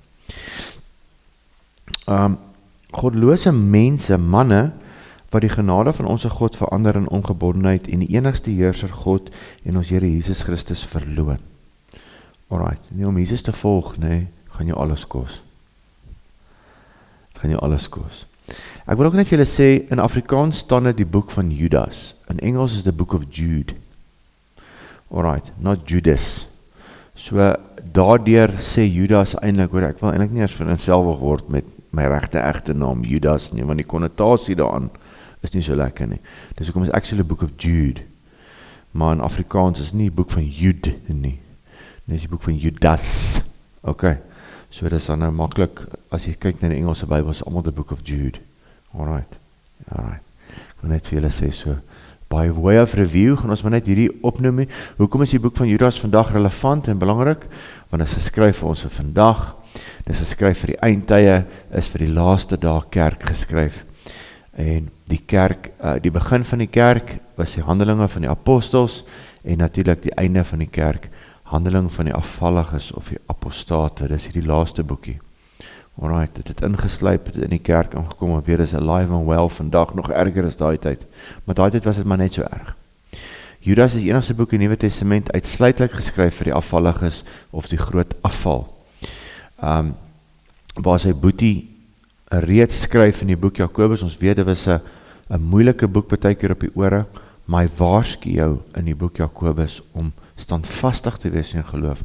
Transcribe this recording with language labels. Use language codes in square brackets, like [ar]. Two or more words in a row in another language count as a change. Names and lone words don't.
[af] Godlose mense, manne, wat die genade van onze God verander in ongebondenheid en die enigste heerser God en ons Here Jesus Christus verloon. Alright, nie om Jesus te volg, nee, gaan jou alles kos. Gaan jou alles kos. Ek wil ook net vir julle sê, in Afrikaans staan dit die boek van Judas. In Engels is [en] the book of Jude. Alright, not Judas. [af] So, daardeur sê Judas eintlik, hoor, ek wil eintlik nie eens vereenselwig word met my regte egte naam Judas nie, want die konnotasie daaraan is nie so lekker nie. Dis hoekom is actually book of Jude. Maar in Afrikaans is nie die boek van Jude nie. Dit is die boek van Judas. Ok, so dit is dan nou maklik, as jy kyk na die Engelse Bybel, is allemaal the book of Jude. Alright. Ek wil net vir julle sê so, [en] by way of review, [af] gaan ons maar net hierdie opnoem. Hoekom is die boek van Judas vandag relevant en belangrik? Want dit is geskryf vir ons vir vandag, dit is geskryf vir die eindtye, is vir die laaste dag kerk geskryf. En die kerk, die begin van die kerk, was die handelinge van die apostels, en natuurlijk die einde van die kerk, handeling van die afvalliges of die apostate, dis hierdie laaste boekie. Alright, dit het ingesluip, het in die kerk aangekom, en weer is [en] alive and well, [af] vandag nog erger as daai tyd, maar daai tyd was het maar net so erg. Judas is die enigste boek in die Nuwe Testament uitsluitlik geskryf vir die afvalliges, of die groot afval. Waar sy boetie reeds skryf in die boek Jakobus, ons weet, dit was 'n moeilike boek partykeer op die ore, maar hy waarsku jou in die boek Jakobus om standvastig te wees in geloof.